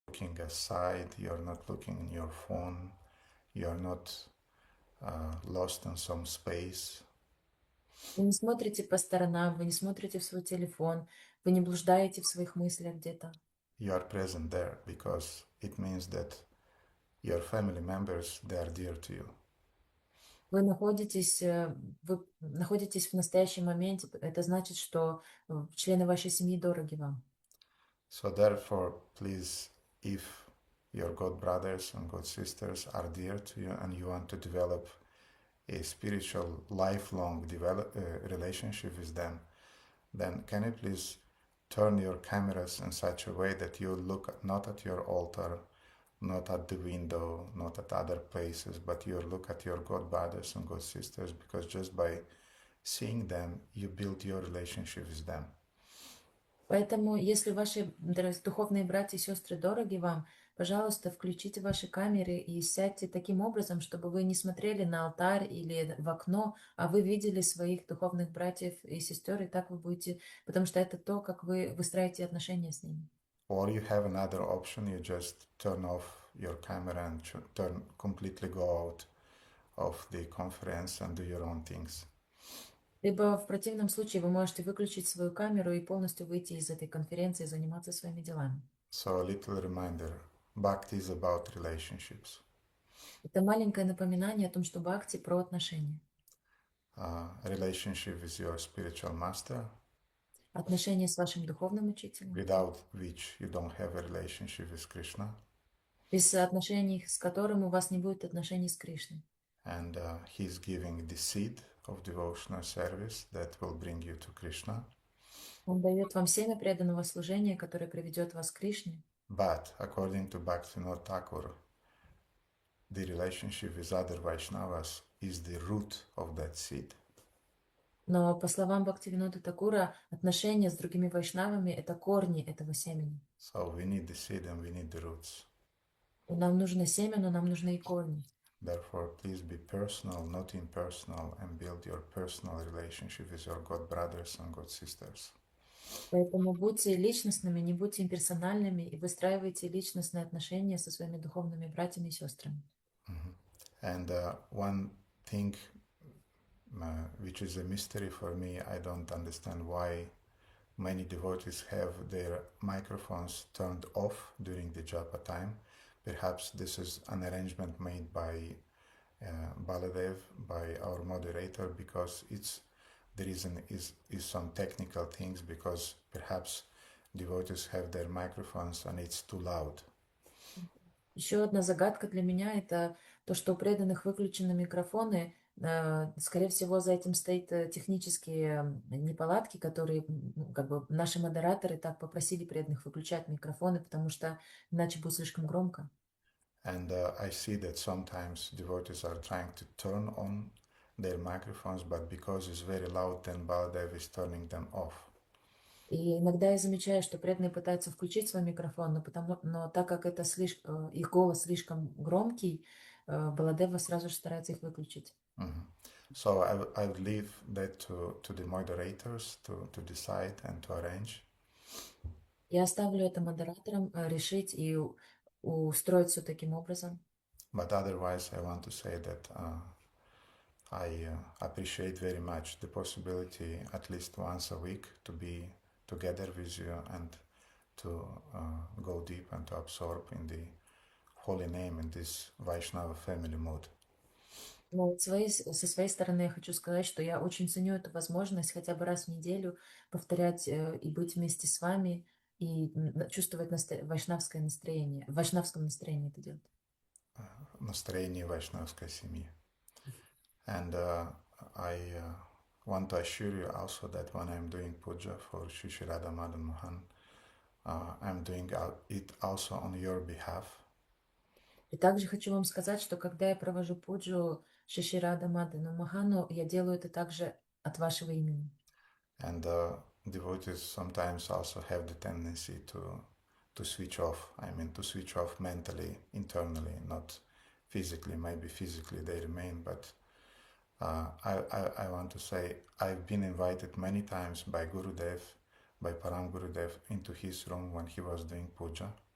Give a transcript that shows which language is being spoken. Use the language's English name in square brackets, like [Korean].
[English] looking aside, you're not looking in your phone, you're not lost in some space. [Russian] Вы не смотрите по сторонам, вы не смотрите в свой телефон, вы не блуждаете в своих мыслях где-то. [English] You are present there because it means that your family members, they are dear to you. [Russian] Вы находитесь в настоящем моменте. Это значит, что члены вашей семьи дороги вам. [English] So therefore, please, if your god brothers and god sisters are dear to you and you want to develop a spiritual lifelong relationship with them, then can you please turn your cameras in such a way that you look not at your altar, not at the window, not at other places, but you look at your god brothers and god sisters, because just by seeing them, you build your relationship with them. [Russian] Поэтому, если ваши духовные братья и сестры дороги вам, пожалуйста, включите ваши камеры и сядьте таким образом, чтобы вы не смотрели на алтарь или в окно, а вы видели своих духовных братьев и сестер, и так вы будете, потому что это то, как вы выстраиваете отношения с ними. [English] Or you have another option, you just turn off your camera and completely go out of the conference and do your own things. [Russian] Либо в противном случае вы можете выключить свою камеру и полностью выйти из этой конференции и заниматься своими делами. [English] So a little reminder, Bhakti is about relationships. [Russian] Это маленькое напоминание о том, что бхакти про отношения. [English] Relationship with your spiritual master, [Russian] Отношения с вашим духовным учителем, [English] without which you don't have a relationship with Krishna. [Russian] без отношений с которым у вас не будет отношений с Кришной. [English] And he's giving the seed of devotional service that will bring you to Krishna. [Russian] Он дает вам семя преданного служения, которое приведет вас к Кришне. [English] But according to Bhaktivinoda Thakur, the relationship with other Vaishnavas is the root of that seed. [Russian] Но по словам Бхактивинода Такура, отношения с другими вайшнавами – это корни этого семени. [English] So we need the seed and we need the roots. [Russian] И нам нужно семя, но нам нужны и корни. [English] Therefore, please be personal, not impersonal, and build your personal relationship with your God brothers and God sisters. [Russian] Поэтому будьте личностными, не будьте имперсональными и выстраивайте личностные отношения со своими духовными братьями и сестрами. [English] And one thing which is a mystery for me, I don't understand why many devotees have their microphones turned off during the japa time. Perhaps this is an arrangement made by Baladev, by our moderator, because the reason is some technical things, because perhaps devotees have their microphones and it's too loud. [Russian] Еще одна загадка для меня – это то, что у преданных выключены микрофоны. Скорее всего, за этим стоит технические неполадки, которые как бы наши модераторы так попросили преданных выключать микрофоны, потому что иначе будет слишком громко. [English] And I see that sometimes devotees are trying to turn on their microphones, but because it's very loud, then Baladev is turning them off. [Russian] И иногда я замечаю, что преданные пытаются включить свой микрофон, но так как это их голос слишком громкий, Баладева сразу же старается их выключить. [English] So I would leave that to the moderators to decide and to arrange. [Russian] Я оставлю это модераторам решить и устроить все таким образом. [English] But otherwise, I want to say that I appreciate very much the possibility at least once a week to be together with you and to go deep and to absorb in the holy name in this Vaishnava family mood. [Russian] Но со своей стороны я хочу сказать, что я очень ценю эту возможность хотя бы раз в неделю повторять и быть вместе с вами и чувствовать вайшнавское настроение, в вайшнавском настроении это делать. Настроение вайшнавской семьи. [English] And I want to assure you also that when I'm doing puja for Shri Shri Radha Madan Mohan, I'm doing it also on your behalf. [Russian] И также хочу вам сказать, что когда я провожу пуджу Шри Рада Мадану Махану, я делаю это также от вашего имени. [English] And devotees sometimes also have the tendency to switch off. I mean, to switch off mentally, internally, not physically. Maybe physically they remain, but I want to say I've been invited many times by Gurudev, by Param Gurudev, into his room when he was doing puja.